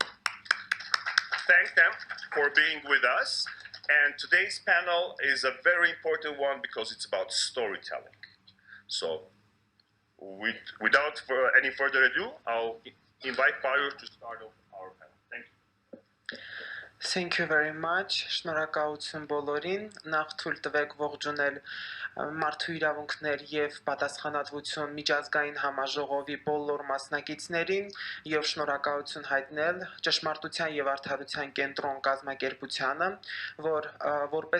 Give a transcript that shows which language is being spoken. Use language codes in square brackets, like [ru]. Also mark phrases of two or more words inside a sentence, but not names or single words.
[en] Thank them for being with us. And today's panel is a very important one because it's about storytelling. So without any further ado, I'll invite Paruyr to start off our panel. Thank you. Thank you very much. [hy] Շնորհակալություն բոլորին. Նախ թույլ տվեք ողջունել մարդու իրավունքներ եւ պատասխանատվություն միջազգային համաժողովի բոլոր մասնակիցներին եւ շնորհակալություն հայտնել ճշմարտության եւ արդարության կենտրոն կազմակերպությանը, որ որպես